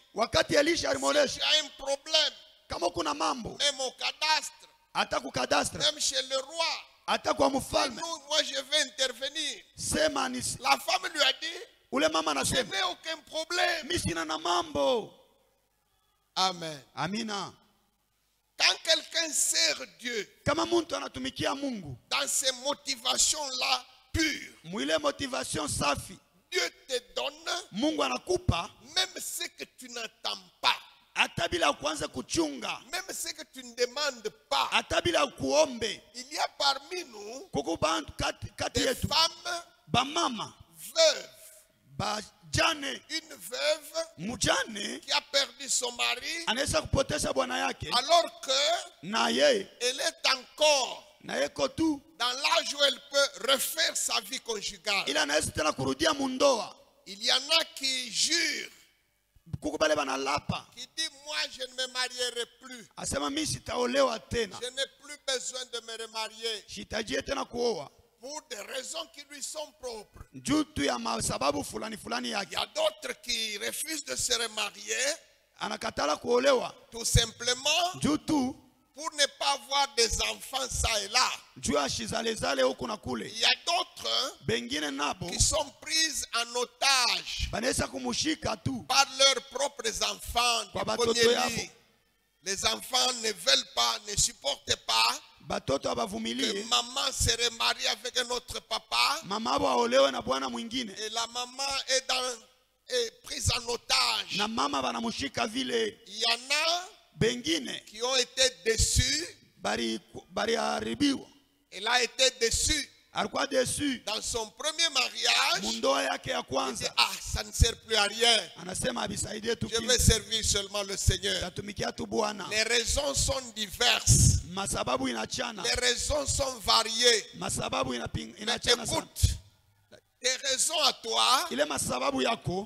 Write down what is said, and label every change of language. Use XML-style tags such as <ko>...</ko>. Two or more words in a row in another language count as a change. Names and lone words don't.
<sw>Wakati Elisha</sw> <fr>si tu</fr> <sw>alimuonesha</sw> <fr>as un problème,</fr> <sw>kama kuna mambo</sw> <fr>même au cadastre,</fr> <sw>hata kukadastra</sw> <fr>même chez le roi,</fr> <sw>hata kwa mfalme,</sw> <fr>nous, moi je vais intervenir.</fr> <sw>sema ni</sw> <fr>La femme lui a dit,</fr> <sw>ule mama</sw> <fr>je</fr> <sw>anasema</sw> <fr>n'ai aucun problème.</fr> <sw>mimi sina na mambo.</sw> <fr>Amen.</fr> <sw>Amina.</sw> <fr>Quand quelqu'un sert Dieu</fr> <sw>Kama mtu anatumikia Mungu</sw> <fr>dans ces motivations-là pures,</fr> <sw>mwile motivation safi,</sw> <fr>Dieu te donne</fr> <sw>Mungu anakupa</sw> <fr>même ce que tu n'attends pas,</fr> <sw>hata bila kuanza kuchunga,</sw> <fr>même ce que tu ne demandes pas.</fr> <sw>hata bila kuombe.</sw> <fr>Il y a parmi nous</fr> <sw>Kuko bantu kati</sw> <fr>des</fr> <sw>yetu</sw> <fr>femmes</fr> <sw>bamama</sw> <fr>veuves.</fr> <sw>bajane,</sw> <fr>Une veuve</fr> <sw>mjane</sw> <fr>qui a perdu son mari</fr> <sw>anaweza kupotesha bwana yake</sw> <fr>alors que</fr> <sw>na yeye</sw> <fr>elle est encore</fr> <sw>na yeko tu,</sw> <fr>dans l'âge où elle peut refaire sa vie conjugale.</fr> <sw>ila anaweza tena kurudia mundoa.</sw> <fr>Il y en a qui jurent,</fr> <sw>Kuko bale banalapa</sw> <fr>qui disent moi je ne me marierai plus.</fr> <sw>asema mimi sitaolewa tena,</sw> <fr>Je n'ai plus besoin de me remarier</fr> <sw>sitajie tena kuoa</sw> <fr>pour des raisons qui lui sont propres.</fr> <sw>juu tu ya sababu fulani fulani</sw> <fr>Il y</fr> <sw>yake,</sw> <fr>a d'autres qui refusent de se remarier</fr> <sw>anakatala kuolewa</sw> <fr>tout simplement</fr> <sw>juu tu</sw> <fr>pour ne pas avoir des enfants ça et là.</fr> <sw>juu ya shizalezale huku na kule.</sw> <fr>Il y a d'autres</fr> <sw>Bengine nabo</sw> <fr>qui sont prises en otage</fr> <sw>banaweza kumushika tu</sw> <fr>par leurs propres enfants du</fr> <sw>Kwa batoto</sw> <fr>premier</fr> <sw>yabo.</sw> <fr>lit. Les enfants ne veulent pas, ne supportent pas</fr> <sw>batoto</sw> <fr>que</fr> <sw>abavumilie</sw> <fr>maman se remarie avec un autre papa</fr> <sw>mama abo aolewe na bwana mwingine,</sw> <fr>et la maman est prise en otage.</fr> <sw>na mama banamushika vile.</sw> <fr>Il y en a</fr> <sw>Bengine</sw> <fr>qui ont été déçus.</fr> <sw>bariharibiwa,</sw> <fr>Elle a été déçue</fr> <sw>alikuwa desu</sw> <fr>dans son premier mariage.</fr> <sw>mundoa yake ya</sw> <fr>Il dit,</fr> <sw>kwanza,</sw> <fr>ah, ça ne sert plus à rien.</fr> <sw>anasema abisaidie tu,</sw> <fr>Je vais servir seulement le Seigneur.</fr> <sw>tatumikia tu Bwana.</sw> <fr>Les raisons sont diverses.</fr> <sw>Masababu inachana,</sw> <fr>Les raisons sont variées.</fr> <sw>masababu</sw> <fr>Mais</fr> <sw>inachana sana.</sw> <fr>écoute, tes raisons à toi,</fr> <sw>Ile masababu yako,</sw>